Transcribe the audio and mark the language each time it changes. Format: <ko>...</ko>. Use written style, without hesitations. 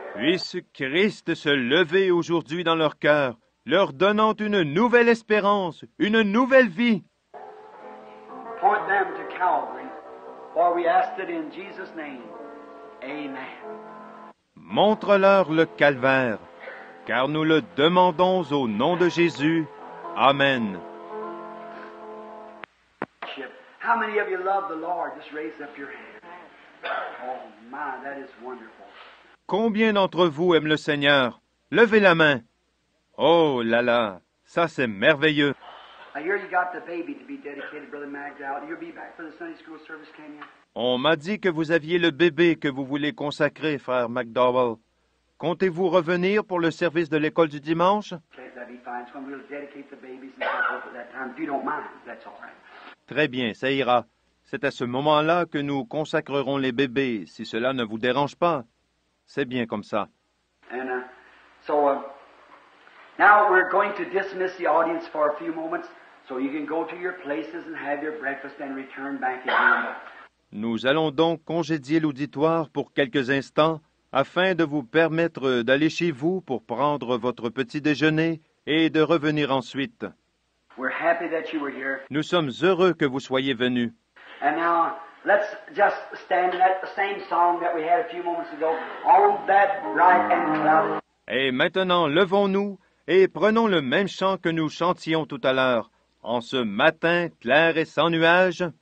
<fr>puisse Christ se lever aujourd'hui dans leur cœur, leur donnant une nouvelle espérance, une nouvelle vie.</fr> <en>Point them to Calvary, for we ask it in Jesus' name. Amen.</en> <fr>Montre-leur le calvaire, car nous le demandons au nom de Jésus. Amen.</fr> <en>How many of you love the Lord? Just raise up your hand. Oh my, that is wonderful.</en> <fr>Combien d'entre vous aiment le Seigneur? Levez la main. Oh là là, ça c'est merveilleux.</fr> <en>I hear you got the baby to be dedicated, Brother Magdal. You'll be back for the Sunday school service, can you?</en> <fr>On m'a dit que vous aviez le bébé que vous voulez consacrer, frère McDowell. Comptez-vous revenir pour le service de l'école du dimanche?</fr> <en>Okay, that'd be fine. It's when we'll dedicate the babies and so forth at that time. If you don't mind, that's all right.</en> <fr>Très bien, ça ira. C'est à ce moment-là que nous consacrerons les bébés, si cela ne vous dérange pas. C'est bien comme ça.</fr> <en>And so now we're going to dismiss the audience for a few moments so you can go to your places and have your breakfast and return back again.</en> <fr>Nous allons donc congédier l'auditoire pour quelques instants afin de vous permettre d'aller chez vous pour prendre votre petit déjeuner et de revenir ensuite.</fr> <en>We're happy that you were here.</en> <fr>Nous sommes heureux que vous soyez venus.</fr> <en>And now let's just stand in that same song that we had a few moments ago, On That Bright and Clouded.</en> <fr>Et maintenant, levons-nous et prenons le même chant que nous chantions tout à l'heure. En ce matin clair et sans nuages,</fr>